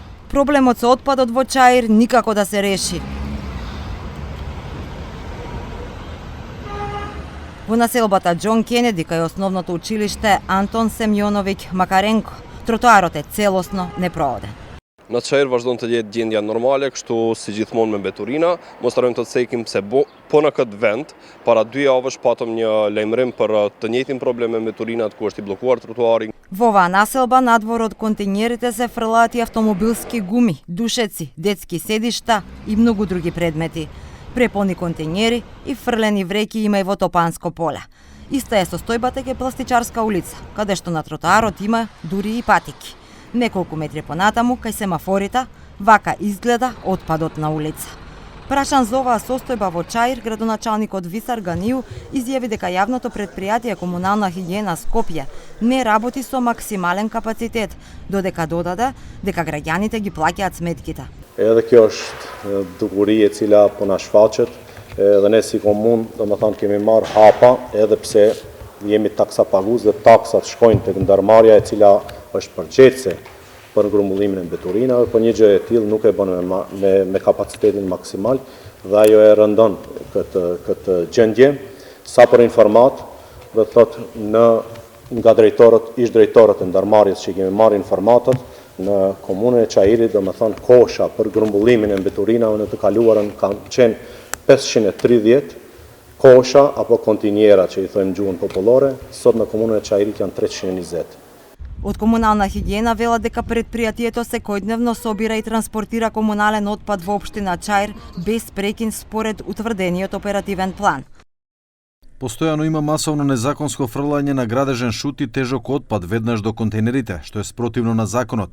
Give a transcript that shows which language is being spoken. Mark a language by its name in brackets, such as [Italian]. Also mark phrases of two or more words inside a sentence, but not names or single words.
[Macedonian] Проблемот со отпадот во Чаир никако да се реши. Во населбата Џон Кенеди, кај основното училиште Антон Семјоновиќ Макаренко, тротоарот е целосно непрооден. [Albanian] На Чаир vazhdon të jetë gjendja normale, kështu si gjithmonë me mbeturina. Mos harrojmë të cekim se po në këtë vend, para 2 javësh patëm një lajmërim për të njëjtin problem me mbeturinat ku është I bllokuar trotuari. [Macedonian] Во оваа населба надвор од контејнерите се фрлаат и автомобилски гуми, душеци, детски седишта и многу други предмети. Препълни контејнери и фрлени вреќи има и во Топанско поле. Иста е состојбата кај Пластичарска улица, каде што на тротоарот има дури и патики. Неколку метри понатаму, кај семафорите, вака изгледа отпадот на улица. Прашан за оваа состојба во Чаир, градоначалникот Висар Ганију изјави дека јавното предпријатие Комунална хигиена Скопје не работи со максимален капацитет, додека додаде дека граѓаните ги плаќаат сметките. [Albanian] Edhe kjo është dukuri e cila po na shfaqet, dhe ne si komunë, domethënë kemi marrë hapa, edhe pse jemi taksapagues dhe taksat shkojnë tek ndërmarrja e cila është përgjegjëse për grumbullimin e mbeturinave, por një gjë e tillë nuk e bën me kapacitetin maksimal dhe ajo e rëndon këtë gjendje. Sa për informat, do të thotë nga drejtorët, ish drejtorët e ndërmarrjes që kemi marrë informatat në komunën e Çairit, domethënë kosha për grumbullimin e mbeturinave në të kaluarën kanë qenë 530 kosha apo kontinjera që I thojmë gjuhën popullore, sot në komunën e Çairit janë 320. [Macedonian] Од Комунална хигиена велат дека предпријатието секојдневно собира и транспортира комунален отпад во општина Чаир без прекин според утврдениот оперативен план. Постојано има масовно незаконско фрлање на градежен шут и тежок отпад веднаш до контејнерите, што е спротивно на законот.